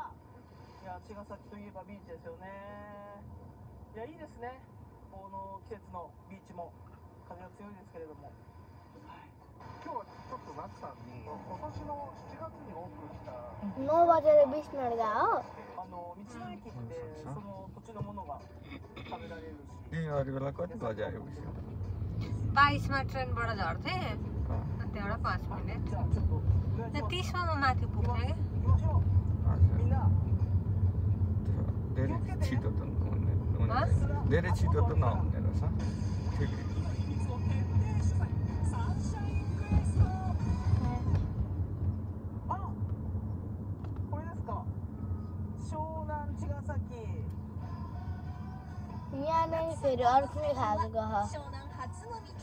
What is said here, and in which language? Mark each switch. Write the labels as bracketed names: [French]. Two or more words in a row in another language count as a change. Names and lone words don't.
[Japanese] いや、茅ヶ崎といえばビーチですよね。いや、いいですね。この季節のビーチも風が強いですけれども、はい、今日はちょっとなってたんで、今年の7月にオープンした [Nepali] 9 बजेर 20 मिनट गयो [Japanese] 道の駅ってその土地のものが食べられるし、 [Nepali] ए अरू बेला कति बजे आएपछि 22 मा ट्रेनबाट झर्थे अनि त्यहाँबाट 5 मिनेट [Japanese] じゃあちょっとお願いし [Nepali] अनि [Japanese] ます。 [Nepali] 30 मा माथि पुग्ने क्या [Japanese] 行きましょう。みんな [Nepali] धेरै छिटो त नहुने धेरै छिटो त नहुने रहेछ ठिकै [Japanese] あ、これですか。湘南茅ヶ崎。 [Nepali] यहाँ नै फेरि अर्को नै खाएको ह [Japanese] 湘南初の道